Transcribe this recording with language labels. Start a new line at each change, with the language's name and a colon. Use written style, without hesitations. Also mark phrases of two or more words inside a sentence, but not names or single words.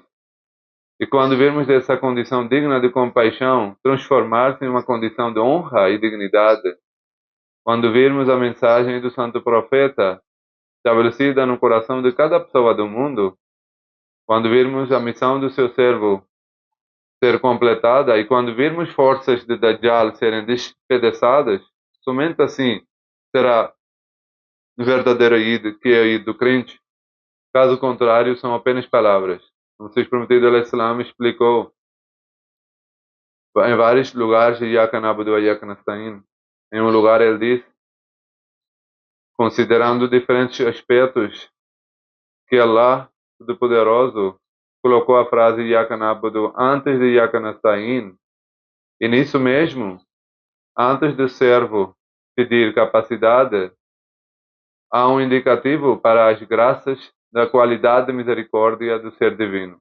Portuguese: E quando virmos essa condição digna de compaixão transformar-se em uma condição de honra e dignidade, quando virmos a mensagem do Santo Profeta estabelecida no coração de cada pessoa do mundo, quando virmos a missão do seu servo ser completada e quando virmos forças de Dajjal serem despedaçadas, somente assim será o verdadeiro Eid, que é o Eid do crente. Caso contrário, são apenas palavras. O Messias Prometido al-Islam explicou em vários lugares,
Arabic: إياك نعبد وإياك نستعين.
Portuguese: Em um lugar ele diz, considerando diferentes aspectos, que Allah, Todo-Poderoso, colocou a frase
Arabic: إياك نعبد
Portuguese: antes de
Arabic: إياك نستعين.
Portuguese: E nisso mesmo, antes do servo pedir capacidade, há um indicativo para as graças da qualidade e misericórdia do ser divino.